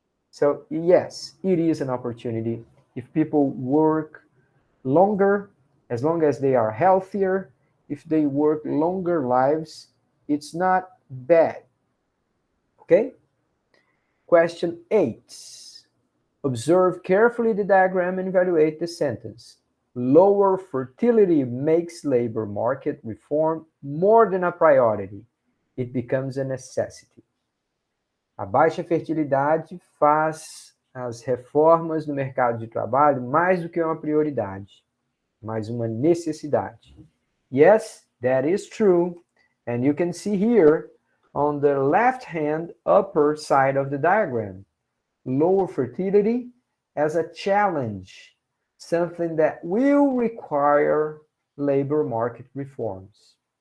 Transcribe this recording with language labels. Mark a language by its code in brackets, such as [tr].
[en] So yes, it is an opportunity. If people work longer, as long as they are healthier, if they work longer lives, it's not bad, okay? Question 8. Observe carefully the diagram and evaluate the sentence. Lower fertility makes labor market reform more than a priority. It becomes a necessity. [pt] A baixa fertilidade faz as reformas no mercado de trabalho mais do que uma prioridade, mais uma necessidade. [en] Yes, that is true. And you can see here on the left-hand upper side of the diagram, lower fertility as a challenge, something that will require labor market reforms.